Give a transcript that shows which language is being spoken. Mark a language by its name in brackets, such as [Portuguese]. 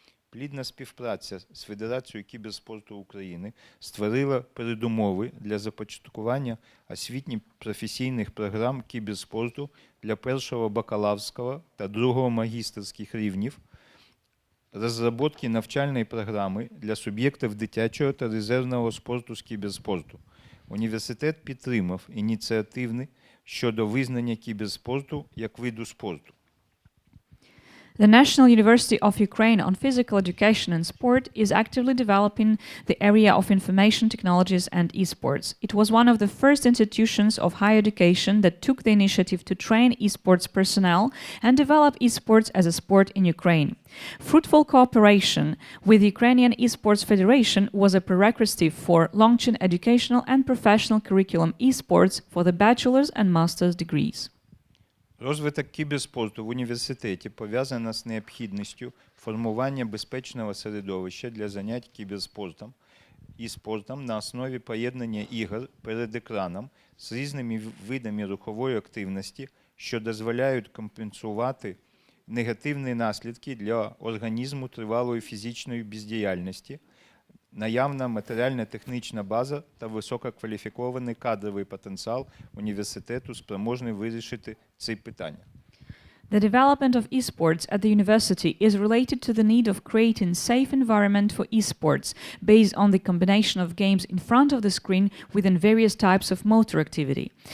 [Ukrainian] Плідна співпраця з Федерацією кіберспорту України створила передумови для започаткування освітньо-професійних програм кіберспорту для першого бакалаврського та другого магістерських рівнів, розробки навчальної програми для суб'єктів дитячого та резервного спорту з кіберспорту. Університет підтримав ініціативи щодо визнання кіберспорту як виду спорту. [English] The National University of Ukraine on Physical Education and Sport is actively developing the area of information technologies and esports. It was one of the first institutions of higher education that took the initiative to train esports personnel and develop esports as a sport in Ukraine. Fruitful cooperation with the Ukrainian Esports Federation was a prerequisite for launching educational and professional curriculum esports for the bachelor's and master's degrees. [Ukrainian] Розвиток кіберспорту в університеті пов'язано з необхідністю формування безпечного середовища для занять кіберспортом і спортом на основі поєднання ігор перед екраном з різними видами рухової активності, що дозволяють компенсувати негативні наслідки для організму тривалої фізичної бездіяльності, наявна матеріально-технічна база та висококваліфікований кадровий потенціал університету спроможний вирішити ці питання. [English] The development of esports at the university is related to the need of creating safe environment for esports based on the combination of games in front of the screen within various types of motor activity.